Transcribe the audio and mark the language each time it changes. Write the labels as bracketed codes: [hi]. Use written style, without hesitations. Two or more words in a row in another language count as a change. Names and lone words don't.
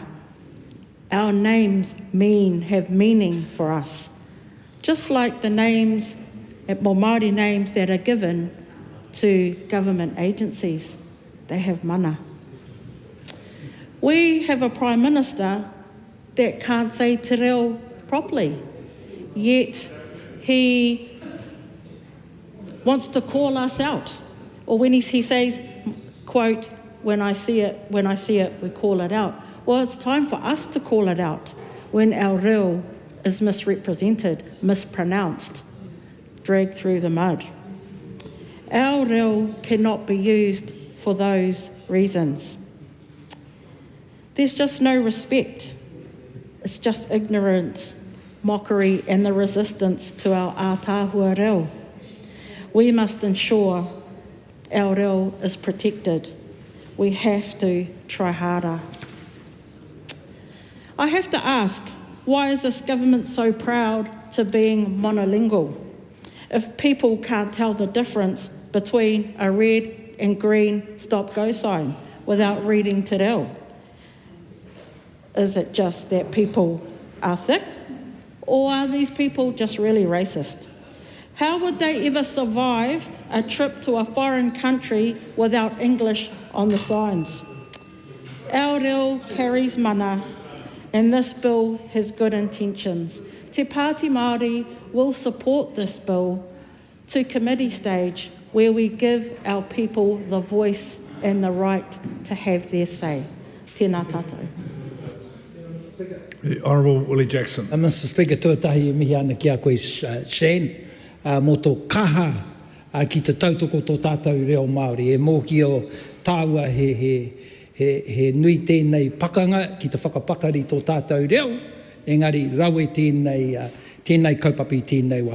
[en] Our names have meaning for us, just like the names, Māori names that are given to government agencies. they have mana. We have a Prime Minister that can't say [mi] te reo [en] properly, yet he wants to call us out. Or when he says, quote, when I see it, we call it out. Well, it's time for us to call it out when our reo is misrepresented, mispronounced, dragged through the mud. Our reo cannot be used for those reasons. There's just no respect. It's just ignorance, mockery, and the resistance to our [mi] ātāhua reo. [en] We must ensure our reo is protected. We have to try harder. I have to ask, why is this government so proud to being monolingual? If people can't tell the difference between a red and green stop-go sign without reading [mi] te reo, [en] is it just that people are thick, or are these people just really racist? How would they ever survive a trip to a foreign country without English on the signs? Our reo carries mana, and this bill has good intentions. Te Pāti Māori will support this bill to committee stage, where we give our people the voice and the right to have their say. [mi] Tēnā tātou. [en] The Honourable Willie Jackson. Mr. Speaker, [mi] tuatahi e mihi ana ki a koe Shane, mō tō kaha ki te tautoko tō tātou reo Māori. E mōki o tāua he nui tēnei pakanga ki te whakapakari tō tātou reo, engari rawe tēnei kaupapa i tēnei wā.